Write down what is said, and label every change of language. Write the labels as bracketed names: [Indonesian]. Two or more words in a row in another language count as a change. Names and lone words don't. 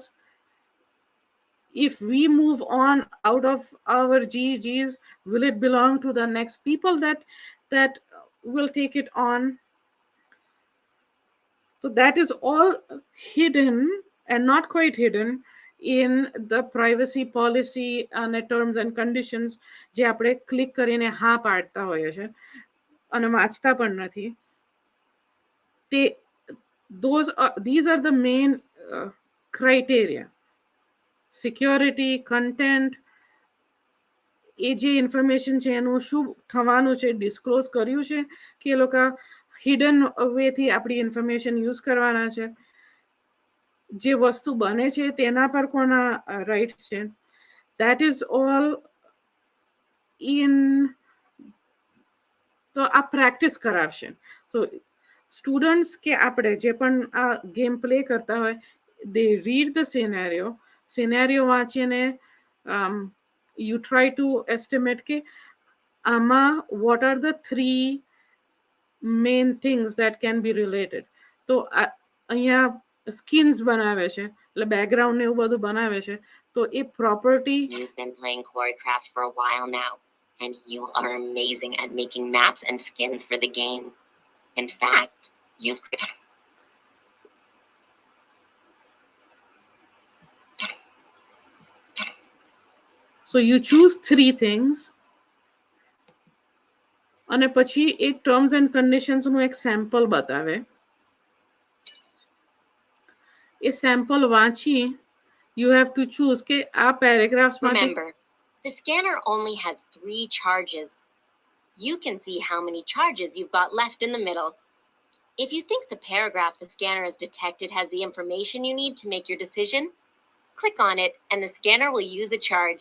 [English] If we move on out of our GGs, will it belong to the next people that will take it on? So that is all hidden and not quite hidden in the privacy policy and the terms and conditions [Gujarati] જે આપણે ક્લિક કરીને હા પાડતા હોઈએ છે અને વાંચતા પણ નથી. [English] These are the main criteria. Security, content, [Gujarati] એ જે ઇન્ફોર્મેશન છે એનું શું થવાનું છે ડિસ્ક્લોઝ કર્યું છે કે એ લોકો [English] hidden way થી [Gujarati] આપણી ઇન્ફોર્મેશન યુઝ કરવાના છે. જે વસ્તુ બને છે તેના પર કોના રાઇટ્સ છે, [English] that is all in. [Gujarati] તો આ પ્રેક્ટિસ કરાવશે. [English] so students [Gujarati] કે આપણે જે પણ આ [English] game play [Gujarati] કરતા હોય, [English] they read the scenario વાંચીને you try to estimate [Gujarati] કે આમાં [English] what are the three main things that can be related. [Gujarati] તો અહીંયા skins બનાવે છે એટલે બેકગ્રાઉન્ડ ને એવું બધું બનાવે છે તો એ પ્રોપર્ટી. [English] You've been playing choreographed for a while now, and you are amazing at making maps and skins for the game. In fact, you've So you choose 3 things [Gujarati] અને પછી એક [English] terms and conditions નું [Gujarati] એક સેમ્પલ બતાવે. એ સેમ્પલ વાંચી [English] you have to choose [Gujarati] કે આ પેરેગ્રાફ્સ માં. [English] Remember, the scanner only has 3 charges. You can see how many charges you've got left in the middle. If you think the paragraph the scanner has detected has the information you need to make your decision, click on it and the scanner will use a charge.